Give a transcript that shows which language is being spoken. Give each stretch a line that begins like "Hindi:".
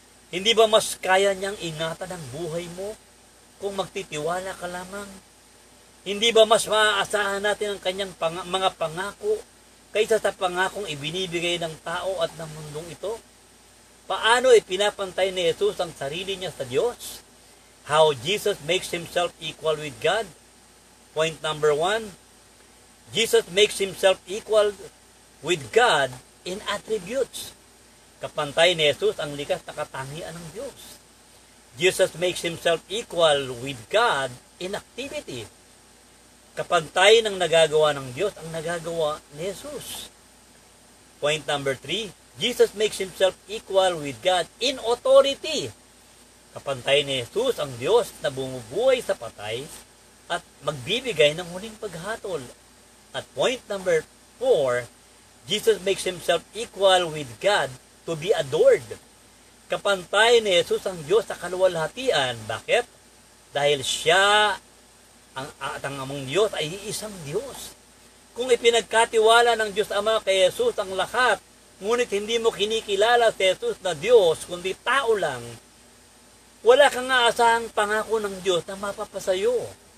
Filipino: Hindi ba mas kaya niyang ingatan ang buhay mo kung magtitiwala ka lamang? Hindi ba mas maaasahan natin ang kanyang mga pangako kaysa sa pangakong ibinibigay ng tao at ng mundong ito? Paano ipinapantay ni Jesus ang sarili niya sa Diyos?
English: How Jesus makes himself equal with God? Point number 1, Jesus makes himself equal with God in attributes.
Filipino: Kapantay ni Jesus ang likas na katangian ng Diyos.
English: Jesus makes himself equal with God in activity.
Filipino: Kapantay ng nagagawa ng Diyos ang nagagawa ni Jesus.
English: Point number 3, Jesus makes himself equal with God in authority.
Filipino: Kapantay ni Jesus ang Diyos na bumubuhay sa patay at magbibigay ng huling paghatol.
English: At point number 4, Jesus makes himself equal with God to be adored.
Filipino: Kapantay ni Jesus ang Diyos sa kaluwalhatian. Bakit? Dahil siya at ang amang Diyos ay isang Diyos. Kung ipinagkatiwala ng Diyos Ama kay Jesus ang lahat, ngunit hindi mo kinikilala si Jesus na Diyos, kundi tao lang, wala kang aasahang pangako ng Diyos na mapapasayo.